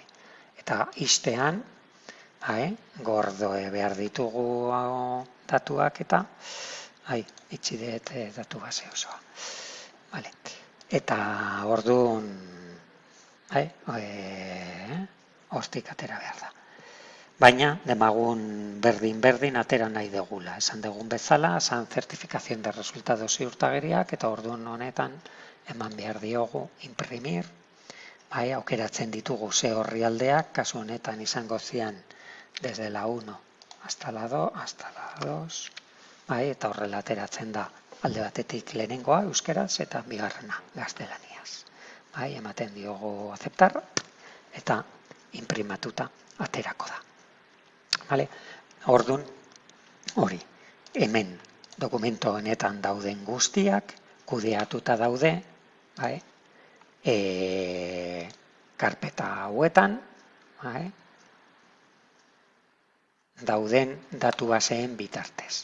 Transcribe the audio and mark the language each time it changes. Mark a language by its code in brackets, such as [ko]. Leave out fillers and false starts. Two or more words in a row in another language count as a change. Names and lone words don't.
[eu] Eta istean, gordo behar ditugu datuak eta itxi dut datu base osoa. Eta orduan hortik atera behar da. Baina demagun berdin atera nahi degula. Esan dugun bezala, esan [es] zertifikazion de resultados [eu] ziurtagiriak eta orduan honetan eman behar diogu imprimir. Aukeratzen ditugu ze orrialdeak, kasu honetan izango zian [es] desde la 1 hasta la 2, hasta la 2, [eu] eta horrela ateratzen da alde batetik lehenengoa euskeraz eta bigarrena gaztelaniaz. Ematen diogu aceptar eta imprimatuta aterako da. Orduan, hori, hemen dokumento honetan dauden guztiak, kudeatuta daude, karpeta hauetan, dauden datu baseen bitartez.